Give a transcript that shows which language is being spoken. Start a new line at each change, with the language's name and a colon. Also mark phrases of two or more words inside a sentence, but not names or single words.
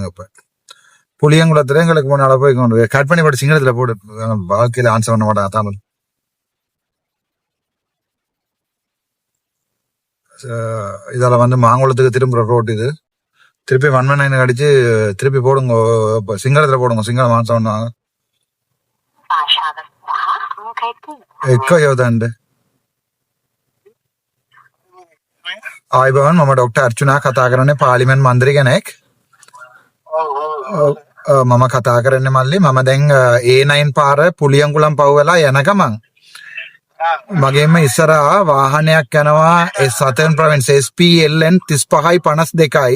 Tamil: இப்ப புளியங்குளத்துல எங்களுக்கு முன்னால போய் கொண்டு கட் பண்ணி போட்டு சிங்களத்துல போடு. வாழ்க்கையில ஆன்சர் பண்ண மாட்டாங்க தமிழ். இதால வந்து மாங்குளத்துக்கு திரும்புற ரோட் இது. திருப்பி 119 அடிச்சு திருப்பி போடுங்க. சிங்களத்துல போடுங்க. சிங்களம் ஆன்சர் பண்ணுவாங்க.
Sinhala: එක්ක යොදන්ඩ ආයිබවන් මම ඩොක්ටර් අර්චුනා කතා කරන්නේ පාර්ලිමේන්තු මන්ත්‍රී කෙනෙක්. මම කතා කරන්නේ මල්ලි මම දැන් A9 පාර පුලියංගුලම් පව් වෙලා යන ගමන් මගේම ඉස්සරහා වාහනයක් යනවා සතර්න් ප්‍රොවින්ස් SP LN 35 52යි.